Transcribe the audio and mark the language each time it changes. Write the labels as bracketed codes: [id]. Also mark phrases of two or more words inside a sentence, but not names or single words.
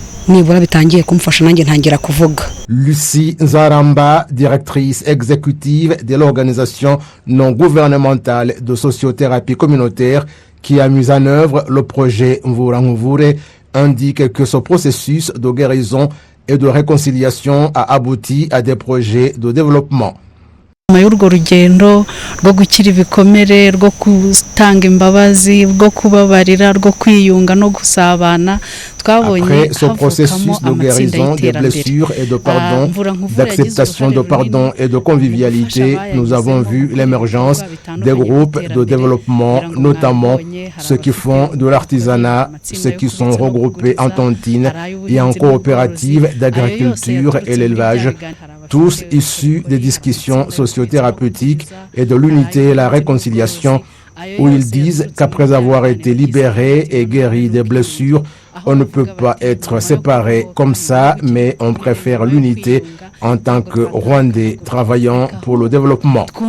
[fr] Lucie Nzaramba, directrice exécutive de l'organisation non gouvernementale de sociothérapie communautaire qui a mis en œuvre le projet Mvura Nkuvure, indique que ce processus de guérison et de réconciliation a abouti à des projets de développement. [rw] y'urwo rugendo rwo gukira ibikomere rwo gutanga imbabazi rwo kubabarira rwo kwiyunga no gusabana [fr] Après ce processus de guérison des blessures et de pardon, d'acceptation de pardon et de convivialité, nous avons vu l'émergence des groupes de développement, notamment ceux qui font de l'artisanat, ceux qui sont regroupés en tontines et en coopératives d'agriculture et l'élevage, tous issus des discussions sociothérapeutiques et de l'unité et la réconciliation, où ils disent qu'après avoir été libérés et guéris des blessures, on ne peut pas être séparés comme ça, mais on préfère l'unité en tant que Rwandais travaillant pour le développement.